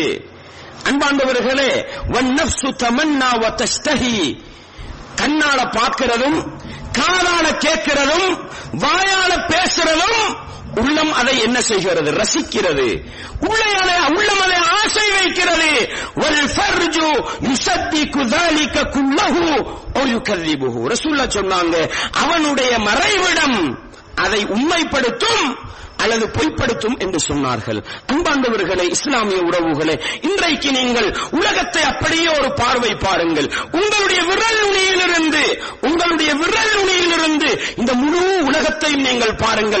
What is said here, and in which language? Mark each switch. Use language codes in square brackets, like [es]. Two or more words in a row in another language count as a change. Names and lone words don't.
[ta] அன்பாண்டவர்களே, [ar] والنفس تمنى وتشتهي, [ta] கண்ணால பார்க்கிறதும் காதால கேட்கிறதும் வாயால பேசுறதும் உள்ளம் அதை என்ன செய்கிறது? ரசிக்கிறது. உள்ளம் அதை ஆசை வைக்கிறது. [ar] والفرج يصدق ذلك كله او يكذبه, [ta] ரசூலுல்லாஹ் சொன்னாங்க, அவனுடைய மறைவிடம் அதை உண்மைப்படுத்தும் அல்லது பொய்ப்படுத்தும் என்று சொன்னார்கள். அன்பாண்டவர்களே, இஸ்லாமிய உறவுகளே, இன்றைக்கு நீங்கள் உலகத்தை அப்படியே ஒரு பார்வை பாருங்கள். உங்களுடைய விரல் நுனியிலிருந்து இந்த முழு உலகத்தையும் நீங்கள் பாருங்கள்.